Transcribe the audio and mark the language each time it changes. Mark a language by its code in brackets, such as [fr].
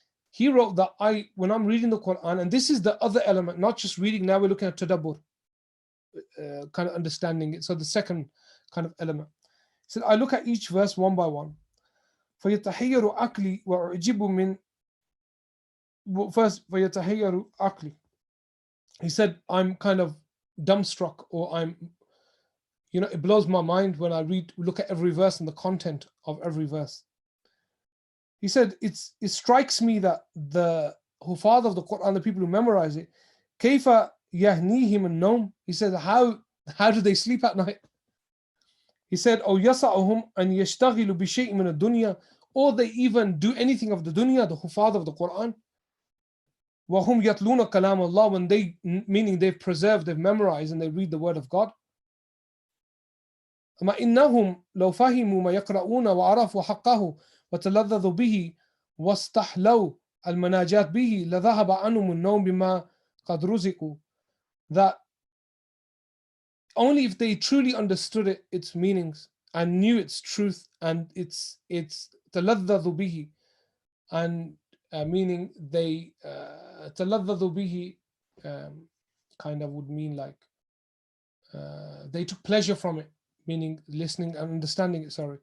[en] He wrote that when I'm reading the Quran, and this is the other element, not just reading, now we're looking at tadabbur, kind of understanding it. So the second kind of element. He said, I look at each verse one by one. [ar] فيتحير عقلي وأعجب من first فيتحير عقلي. [en] He said, I'm kind of dumbstruck, or it blows my mind when I look at every verse and the content of every verse. He said, it strikes me that the Hufadh of the Quran, the people who memorize it, [ar] كيف يهنيهم النوم. [en] He said, how do they sleep at night? He said, [ar] أو يسعهم أن يشتغلوا بشيء من الدنيا, [en] or they even do anything of the dunya, the Hufadh of the Quran. [ar] وهم يتلون كلام الله, [en] when meaning they've preserved, they've memorized, and they read the word of God. [ar] أما إنهم لو فهموا ما يقرؤون وعرفوا حقه وتلذذوا به واستحلوا المناجات به لذهب عنهم النوم بما قد رزقوا. [en] That only if they truly understood its meanings and knew its truth and its [ar] تلذذوا به, [en] and meaning they تلذذوا به kind of would mean like they took pleasure from it, meaning listening and understanding it.